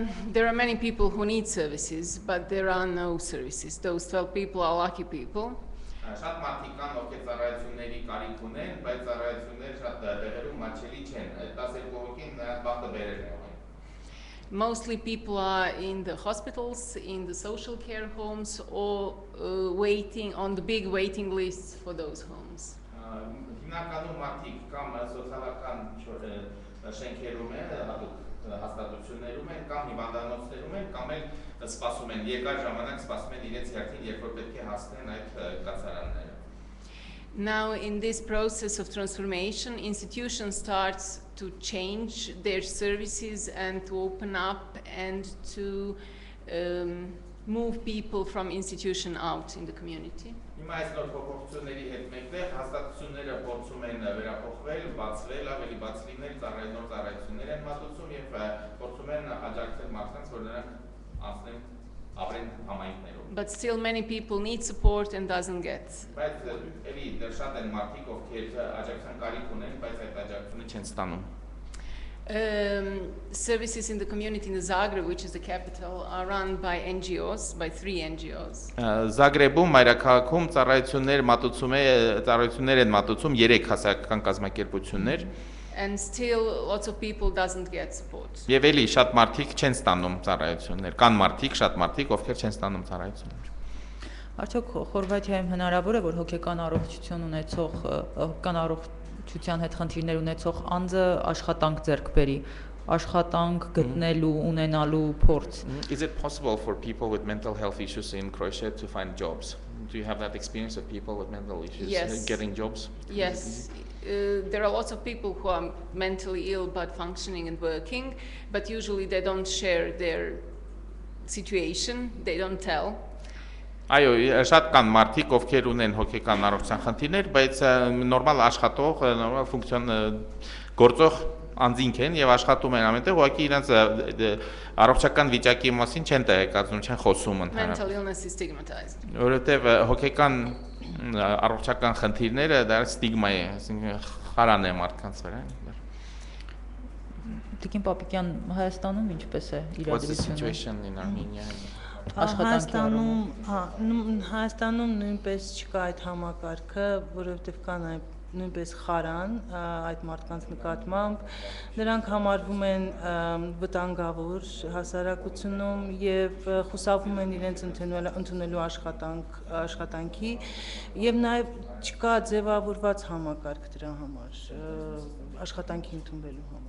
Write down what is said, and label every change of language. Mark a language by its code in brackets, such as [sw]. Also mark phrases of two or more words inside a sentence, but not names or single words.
[en] There are many people who need services, but there are no services. Those 12 people are lucky people. [hy] Շատ մարդիկ կան, ովքեր ծառայությունների կարիք ունեն, բայց ծառայությունները շատ տեղերում մատչելի չեն։ 12 հոգին նրանց բախտը բերել է։ [en] Mostly people are in the hospitals, in the social care homes, or waiting on the big waiting lists for those homes. [hy] Հիմնականում մարդիկ կամ սոցիալական շենքերում են, հաստատություններում են, կամ հիվանդանոցներում են, կամ էլ սպասում են, երկար ժամանակ սպասում են իրենց հերթին, երբ որ պետք է հասնեն այդ կացարանները։ [en] Now, in this process of transformation, institutions start to change their services and to open up and to move people from institution out in the community. [hy] Հիմա այս նոր փոփոխությունների հետ մեկտեղ հաստատությունները փորձում են վերափոխվել, բացվել, ավելի բաց լինել, նոր ծառայություններ են մատուցում եւ փորձում են աջակցել մարդկանց, որ նրանք անցնեն ապրեն համայնքներում։ [en] But still many people need support and doesn't get. [hy] Բայց էլի դեռ շատ են մարդիկ, ովքեր աջակցության կարիք ունեն, բայց այդ աջակցությունը չեն ստանում։ [en] Services in the community in Zagreb, which is the capital, are run by NGOs, by 3 NGOs. [hy] Զագրեբում մայրաքաղաքում ծառայություններ են մատուցում 3 հասարակական կազմակերպություններ [en] And still lots of people doesn't get support. [hy] Եվ էլի շատ մարդիկ չեն ստանում ծառայություններ, կան մարդիկ, շատ մարդիկ, ովքեր չեն ստանում ծառայություններ։ Արդյոք Խորվաթիայում հնարավոր է, որ հոգեկան առողջություն ունեցող, հոգեկան առողջության հետ խնդիրներ ունեցող անձը աշխատանք ձեռք բերի, աշխատանք գտնելու, ունենալու փորձ։ [en] Is it possible for people with mental health issues in Croatia to find jobs? Do you have that experience of people with mental issues getting jobs? Yes. There are lots of people who are mentally ill but functioning and working, but usually they don't share their situation, they don't tell. [hy] Այո, շատ կան մարդիկ, ովքեր ունեն հոգեկան առողջության խնդիրներ, բայց նորմալ աշխատող, նորմալ ֆունկցիոն գործող անձինք են եւ աշխատում են ամենտեղ, ուղղակի իրենց առողջական վիճակի մասին չեն տեղեկացնում, չեն խոսում ընդհանրապես։ [en] Mental illness is stigmatized. [hy] Որովհետեւ հոգեկան առողջական խնդիրները դա ստիգմա է, այսինքն խարան է մարդկանց վրա։ Տիկին Պապիկյան, Հայաստանում ինչպես է իրադրությունը։ Հայաստանում նույնպես չկա այդ համակարգը, որովհետև կան նույնպես խարան այդ մարդկանց նկատմամբ, նրանք համարվում են վտանգավոր հասարակությունում եւ խուսափում են իրենց ընդունելու աշխատանքի եւ նաեւ չկա ձևավորված համակարգ դրա համար աշխատանքի ընդունվելու համար։